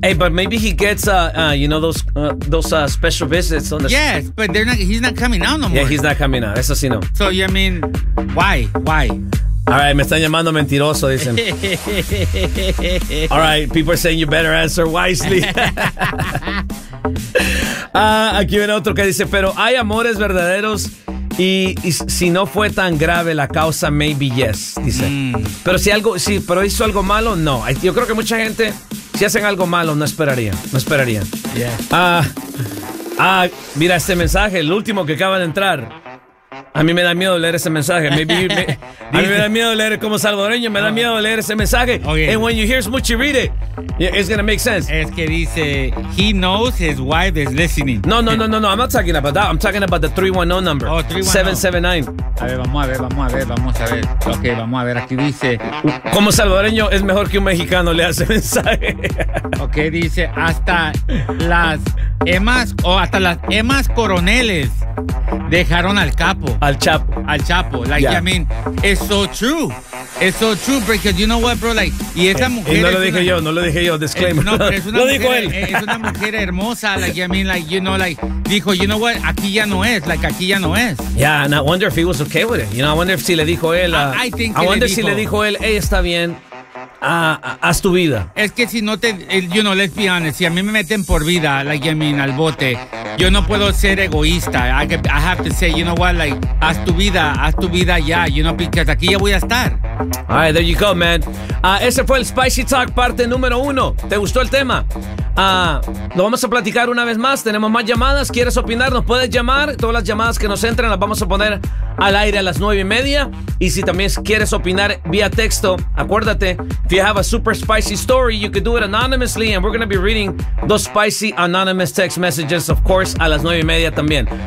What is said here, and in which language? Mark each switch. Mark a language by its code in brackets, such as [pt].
[en] Hey, but maybe he gets, you know, those special visits on the... Yes, but they're not. He's not coming out no more. Yeah, he's not coming out. [es] Eso sí no. [en] So, you know, I mean, why? All right, [es] me están llamando mentiroso, dicen. [en] All right, people are saying you better answer wisely. [es] aquí viene otro que dice, pero hay amores verdaderos. Y si no fue tan grave la causa, [en] maybe yes, [es] dice. Mm. Pero si algo, sí, pero hizo algo malo, no. Yo creo que mucha gente, si hacen algo malo, no esperaría. [en] Yeah. [es] Mira este mensaje, el último que acaba de entrar. A mí me da miedo leer ese mensaje. A mí me da miedo leer como salvadoreño, me da miedo leer ese mensaje. [en] Okay. And when you hear Smoochie read it, it's going to make sense. [es] Es que dice, [en] he knows his wife is listening. No. I'm not talking about that. I'm talking about the 310 number. Oh, 310. 779. [es] A ver. Ok, vamos a ver. Aquí dice, como salvadoreño, es mejor que un mexicano lea ese mensaje. Ok, dice, hasta las emas coroneles dejaron al capo. Al Chapo. [en] Like, yeah. I mean, it's so true, because you know what, bro, like, [es] y esa mujer... No lo dije yo, disclaimer. Lo dijo él. Es una mujer hermosa, [en] like, I mean, like, you know, like, [es] dijo, [en] you know what, [es] aquí ya no es. [en] Yeah, and I wonder if he was okay with it. You know, I wonder if [es] si le dijo él... [en] I wonder [es] si le dijo él, hey, está bien, haz tu vida. Es que si no te... [en] You know, let's be honest, [es] si a mí me meten por vida, [en] like, I mean, [es] al bote... Yo no puedo ser egoísta. [en] I have to say, you know what, like, [es] haz tu vida ya, [en] yeah, you know, because [es] aquí ya voy a estar. [en] All right, there you go, man. [es] Ese fue el Spicy Talk, parte número uno. ¿Te gustó el tema? Lo vamos a platicar una vez más. Tenemos más llamadas. ¿Quieres opinar? Nos puedes llamar. Todas las llamadas que nos entran las vamos a poner al aire a las 9:30. Y si también quieres opinar vía texto, acuérdate, [en] if you have a super spicy story, you could do it anonymously, and we're going to be reading those spicy anonymous text messages, of course, [es] a las 9:30 también.